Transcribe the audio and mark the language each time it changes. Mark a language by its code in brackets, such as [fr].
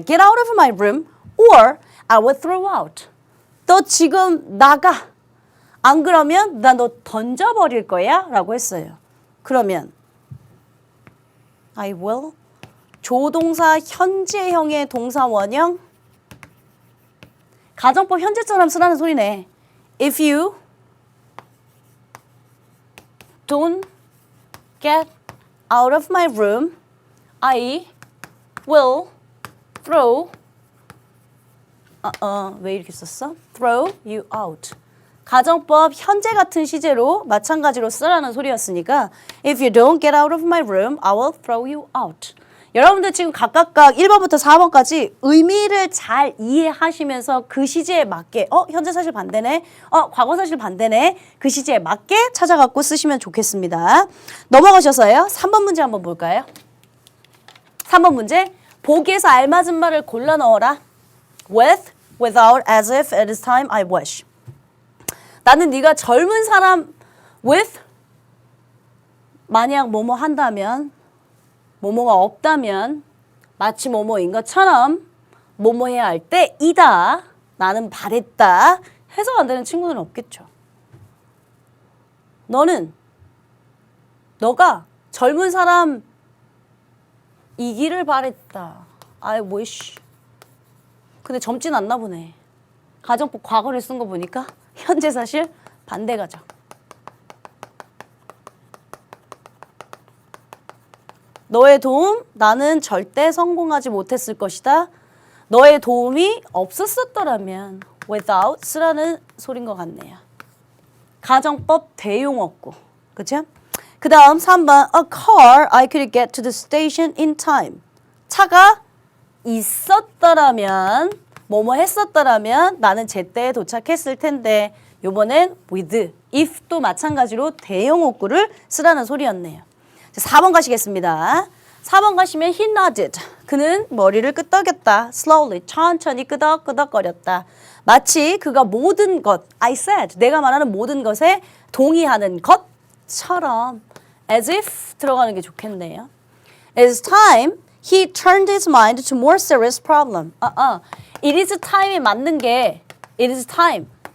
[en] Get out of my room or I will throw out. [ko] 너 지금 나가. 안 그러면 나 너 던져버릴 거야 라고 했어요. 그러면 I will 조동사 현재형의 동사 원형 가정법 현재처럼 쓰라는 소리네. [en] If you don't get out of my room, I will throw 왜 이렇게 썼어? Throw you out. 가정법 현재 같은 시제로 마찬가지로 쓰라는 소리였으니까 If you don't get out of my room, I will throw you out. [ko] 여러분들 지금 각각 1번부터 4번까지 의미를 잘 이해하시면서 그 시제에 맞게 현재 사실 반대네, 과거 사실 반대네 그 시제에 맞게 찾아갖고 쓰시면 좋겠습니다. 넘어가셔서요. 3번 문제 한번 볼까요? 3번 문제 보기에서 알맞은 말을 골라 넣어라. [en] With, without, as if, at this time, I wish. [ko] 나는 네가 젊은 사람 with 만약 뭐뭐 한다면 뭐뭐가 없다면 마치 뭐뭐인 것처럼 뭐뭐 해야 할 때이다. 나는 바랬다. 해석 안 되는 친구들은 없겠죠. 너가 젊은 사람 이기를 바랬다. I wish. 근데 젊진 않나 보네. 가정법 과거를 쓴 거 보니까 현재 사실 반대 가정. 너의 도움 나는 절대 성공하지 못했을 것이다. 너의 도움이 없었었더라면 without 쓰라는 소린 것 같네요. 가정법 대용어구. 그죠? [en] 그 다음 3번 A car I could get to the station in time. [ko] 차가 있었더라면 뭐뭐 했었더라면 나는 제때에 도착했을 텐데 요번엔 with, if도 마찬가지로 대용어구를 쓰라는 소리였네요. 4번 가시겠습니다. 4번 가시면 he nodded. 그는 머리를 끄덕였다. slowly, 천천히 끄덕끄덕거렸다. 마치 그가 모든 것, I said, 내가 말하는 모든 것에 동의하는 것처럼 as if 들어가는 게 좋겠네요. [en] It's time he turned his mind to more serious problem. It is time이 맞는 게 it is time.